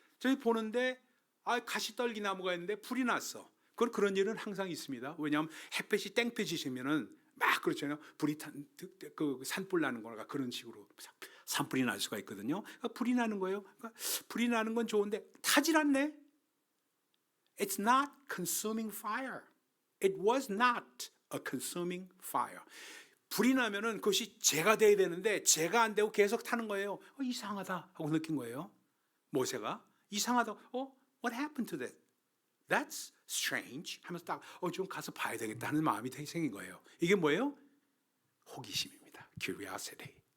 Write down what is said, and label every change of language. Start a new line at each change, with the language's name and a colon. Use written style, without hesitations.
Korean: 저기 보는데 가시떨기 나무가 있는데 불이 났어. 그런 일은 항상 있습니다. 왜냐하면 햇볕이 땡볕이시면은 막 그렇잖아요. 불이 산불 나는 거가 그런 식으로 산불이 날 수가 있거든요. 그러니까 불이 나는 거예요. 그러니까 불이 나는 건 좋은데 타질 않네.
English: It's not consuming fire. It was not a consuming fire.
Korean: 불이 나면은 그것이 재가 돼야 되는데 재가 안 되고 계속 타는 거예요. 이상하다 하고 느낀 거예요. 모세가 이상하다.
English: What happened to that? That's strange
Korean: 하면서 딱 좀 가서 봐야 되겠다 하는 마음이 생긴 거예요. 이게 뭐예요? 호기심입니다. Curiosity.